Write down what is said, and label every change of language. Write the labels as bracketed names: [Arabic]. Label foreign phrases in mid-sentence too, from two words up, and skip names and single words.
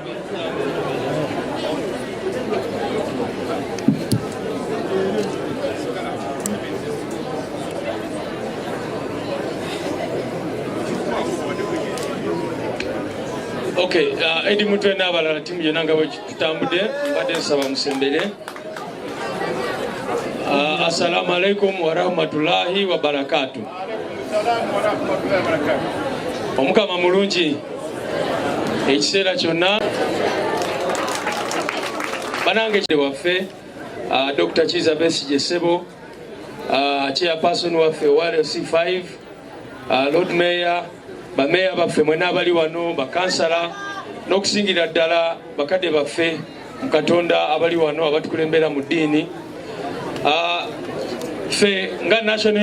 [Ganda] Okay, Edi Mutwe n'abalala timu yonna nga bwe tutambudde mbadde nsaba musembere. [Arabic] السلام عليكم ورحمة الله وبركاته. [Ganda] Omukama mulungi ekiseera kyonna banange waffe Dr. Kiza Besigye Ssebo chairperson waffe WRC5 Lord Mayor bameya baffe mwena abali wano bakansala n'okusingira ddala bakadde baffe mu Katonda abali wano abatukulembera mu ddiini ffe nga National